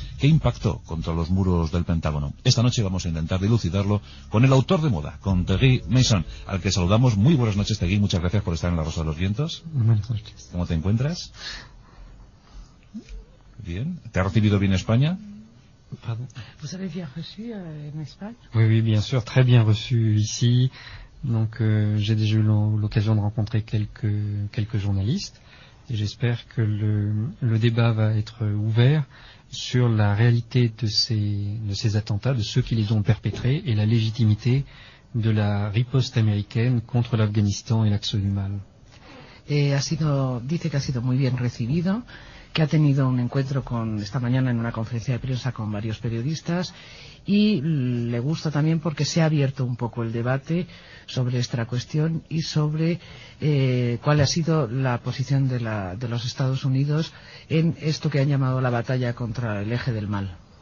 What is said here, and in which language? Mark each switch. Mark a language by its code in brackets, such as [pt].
[es] ¿Qué impactó contra los muros del Pentágono? Esta noche vamos a intentar dilucidarlo con el autor de moda, con Thierry Maison, al que saludamos. Muy buenas noches, Thierry. Muchas gracias por estar en La Rosa de los Vientos. Buenas noches. ¿Cómo te encuentras? Bien. ¿Te ha recibido bien España? [fr] Pardon. Vous avez bien reçu en España? Oui, bien sûr, très bien reçu ici. Donc, j'ai déjà eu l'occasion de rencontrer quelques journalistes et j'espère que le débat va être ouvert sur la réalité de ces attentats, de ceux qui les ont perpétrés et la légitimité de la riposte américaine contre l'Afghanistan et l'axe du mal. Et dites [es] que ha sido muy bien recibido. Que ha tenido un encuentro con esta mañana en una conferencia de prensa con varios periodistas y le gusta también porque se ha abierto un poco el debate sobre esta cuestión y sobre cuál ha sido la posición de los Estados Unidos en esto que han llamado la batalla contra el eje del mal.